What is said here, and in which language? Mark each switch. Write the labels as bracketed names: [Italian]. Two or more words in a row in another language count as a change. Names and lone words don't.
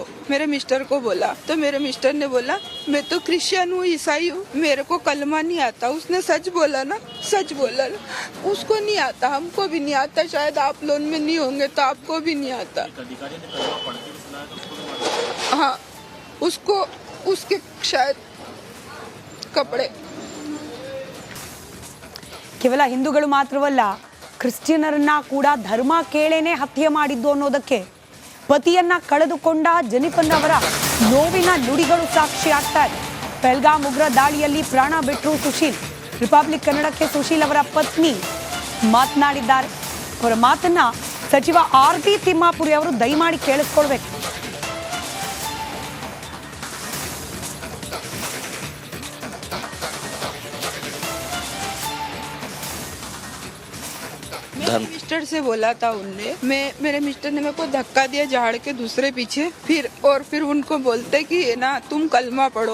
[Hindi] मेरे मिस्टर को बोला तो मेरे मिस्टर ने बोला मैं तो क्रिश्चियन हूँ, ईसाई हूँ, मेरे को कलमा नहीं आता. उसने सच बोला ना, सच बोला. उसको नहीं आता, हमको भी नहीं आता. शायद आप लोन में नहीं होंगे तो आपको भी नहीं आता. हाँ, उसको उसके शायद कपड़े [Kannada] ಕೇವಲ ಹಿಂದೂಗಳು ಮಾತ್ರವಲ್ಲ, ಕ್ರಿಶ್ಚಿಯನರನ್ನ ಕೂಡ ಧರ್ಮ ಕೇಳೇನೆ ಹತ್ಯೆ ಮಾಡಿದ್ದು ಅನ್ನೋದಕ್ಕೆ ಪತಿಯನ್ನ ಕಳೆದುಕೊಂಡ ಜೆನಿಫರ್ ಅವರ ನೋವಿನ ನುಡಿಗಳು ಸಾಕ್ಷಿ ಆಗ್ತಾ ಇದೆ. ಪೆಹಲ್ಗಾಮ್ ಉಗ್ರ ದಾಳಿಯಲ್ಲಿ ಪ್ರಾಣ ಬಿಟ್ಟರು ಸುಶೀಲ್. ರಿಪಬ್ಲಿಕ್ ಕನ್ನಡಕ್ಕೆ ಸುಶೀಲ್ ಅವರ ಪತ್ನಿ ಮಾತನಾಡಿದ್ದಾರೆ. ಅವರ ಮಾತನ್ನ ಸಚಿವ ಆರ್ ಬಿ ತಿಮ್ಮಾಪುರಿ ಅವರು ದಯಮಾಡಿ ಕೇಳಿಸ್ಕೊಳ್ಬೇಕು. [Hindi] मेरे मिस्टर से बोला था उनने, मेरे मिस्टर ने मेरे को धक्का दिया झाड़ के दूसरे पीछे, फिर उनको बोलते कि ना तुम कलमा पढ़ो.